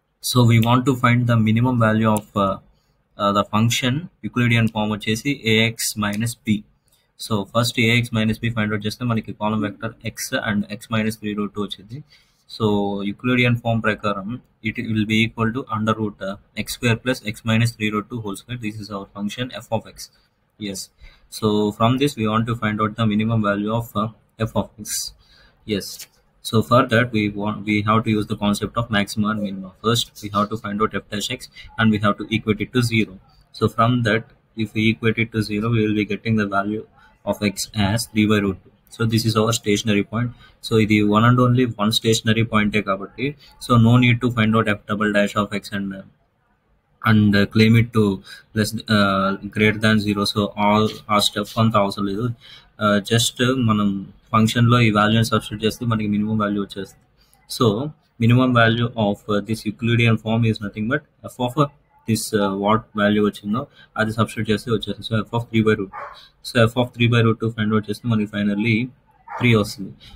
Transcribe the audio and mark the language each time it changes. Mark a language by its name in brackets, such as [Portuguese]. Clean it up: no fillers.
[English] So we want to find the minimum value of the function Euclidean form వచ్చేసి A X minus b. So first A X minus b find out చేస్తే మనకి column vector x and x minus 3√2 వచ్చింది. So Euclidean form ప్రకారం it will be equal to under root x square plus x minus 3√2 whole square. This is our function f of x. Yes. So from this we want to find out the minimum value of f of x. Yes. So for that we have to use the concept of maximum and minimum. First we have to find out f dash x and we have to equate it to 0. So from that, if we equate it to 0, we will be getting the value of x as 3/√2. So this is our stationary point. So ఇది one and only one stationary point కాబట్టి, so no need to find out f double dash of x and claim it to less greater than 0. [Telugu] So ఆ step అంతా అవసరం లేదు. Just మనం ఫంక్షన్లో ఈ వాల్యూని సబ్స్టిట్యూట్ చేస్తే మనకి మినిమం వాల్యూ వచ్చేస్తుంది. [English] so minimum value of this Euclidean form is nothing but f of this what value [Telugu] వచ్చిందో అది సబ్స్టిట్యూట్ చేస్తే వచ్చేస్తుంది. [English] So f of 3/√2. So f of 3/√2 find out చేస్తే మనకి finally 3 వస్తుంది.